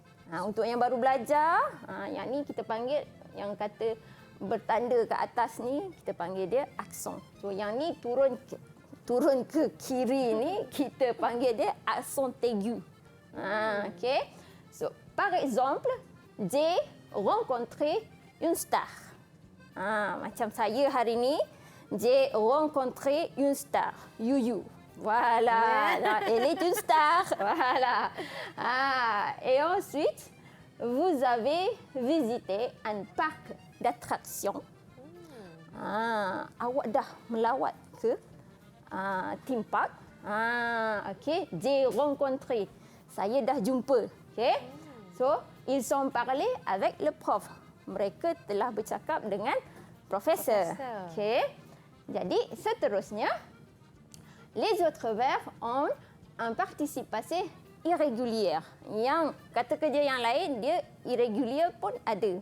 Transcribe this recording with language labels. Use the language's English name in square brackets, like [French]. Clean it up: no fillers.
[Malay] Untuk yang baru belajar, yang ni kita panggil yang kata bertanda ke atas ni kita panggil dia aksen. So yang ni turun ke kiri ni kita panggil dia aksen aigu. Okey. [French] So par exemple, j'ai rencontré une star. [Malay] Macam saya hari ni, [French] j'ai rencontré une star. Yuyu. Voilà. Elle est une star. Voilà. Et ensuite, vous avez visité un parc d'attractions. [Malay] Awak dah melawat ke theme park. Okay. [French] J'ai rencontré. [Malay] Saya dah jumpa. [French] Okay. So, ils ont parlé avec le prof. [Malay] mereka telah bercakap dengan profesor. Okey. Jadi seterusnya, [French] les autres verbes ont un participe passé irrégulier. [Malay] Yang kata kerja yang lain dia irregular pun ada.